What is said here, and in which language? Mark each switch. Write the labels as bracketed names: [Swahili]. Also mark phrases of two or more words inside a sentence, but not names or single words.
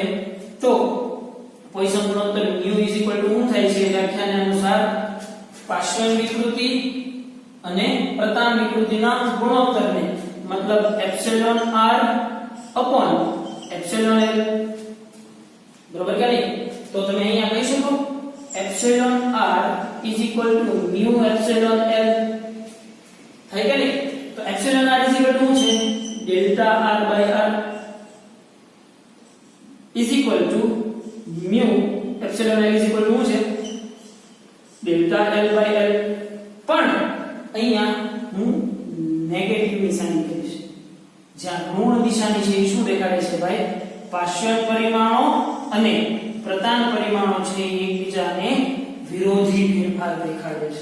[Gujarati] તો પોઇસન ગુણોત્તર μ શું થાય છે વ્યાખ્યાને અનુસાર પાર્શ્વ વિકૃતિ અને પ્રતાન વિકૃતિના ગુણોત્તરને મતલબ [English] epsilon r upon epsilon l. [Gujarati] બરોબર કે નહીં? તો તમે અહીંયા કહી શકો [English] epsilon r is equal to mu epsilon l. [Gujarati] થાય કે નહીં? તો [English] epsilon r is equal to [Gujarati] શું છે? [English] delta r by r is equal to mu epsilon l is equal to શું છે? delta l by l. [Gujarati] પણ અહીંયા હું નેગેટિવ નિશાની કરીશ. જ્યાં ઋણ નિશાની છે એ શું દેખાડે છે ભાઈ? પાર્શ્વ પરિમાણો અને પ્રતાન પરિમાણો છે એ એકબીજાને વિરોધી ફેરફાર દેખાડે છે.